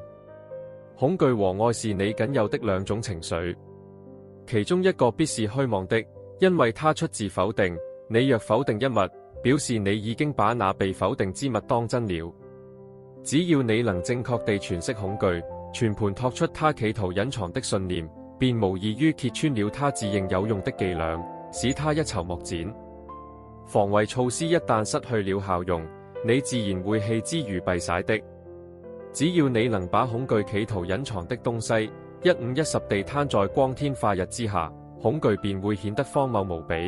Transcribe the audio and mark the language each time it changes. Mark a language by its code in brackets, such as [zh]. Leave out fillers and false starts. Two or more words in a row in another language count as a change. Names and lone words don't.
[zh] 恐懼和愛是你僅有的兩種情緒，其中一個必是虛妄的，因為它出自否定。你若否定一物，表示你已經把那被否定之物當真了。只要你能正確地詮釋恐懼，全盤托出他企圖隱藏的信念，便無異於揭穿了他自認有用的伎倆，使他一籌莫展。防衛措施一旦失去了效用，你自然會棄之如敝屣的。只要你能把恐懼企圖隱藏的東西一五一十地攤在光天化日之下，恐懼便會顯得荒謬無比。